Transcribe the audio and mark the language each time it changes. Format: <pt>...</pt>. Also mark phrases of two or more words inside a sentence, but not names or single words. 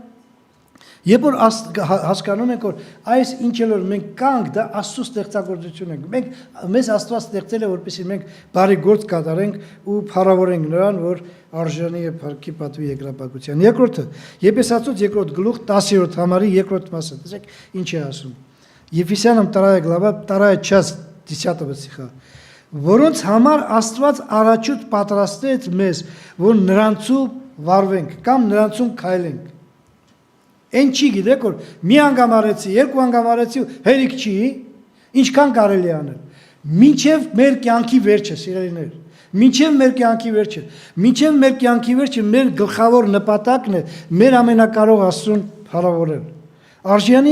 <hy>երբ որ հասկանում ենք, որ այս ինչը որ մենք կանք, դա Աստծո ստեղծագործություն ենք։ Մեզ Աստված ստեղծել է, որպեսզի մենք բարի գործ կատարենք ու փառավորենք Նրան, որ արժանի է փառքի պատվի երկրապագության։ Երկրորդը, Եփեսացոց 2 գլուխ 10-րդ համարի 2-րդ մասը, տեսեք ինչ է ասում։</hy> <ru>Ефесянам 2 глава 2 часть 10 стиха.</ru> <hy>Որոնց համար Աստված առաջուց պատրաստեց մեզ, որ նրանցու վարվենք կամ նրանցուն քայլենք։ Այն չի գիտեք որ մի անգամ արեցի, երկու անգամ արեցի, հերիք չի, ինչքան կարելի անել։ Մինչև մեր կյանքի վերջը, սիրելիներ, մինչև մեր կյանքի վերջը, մինչև մեր կյանքի վերջը մեր գլխավոր նպատակն է մեր ամենակարող Աստծուն փառավորել։ Արժանի է</hy>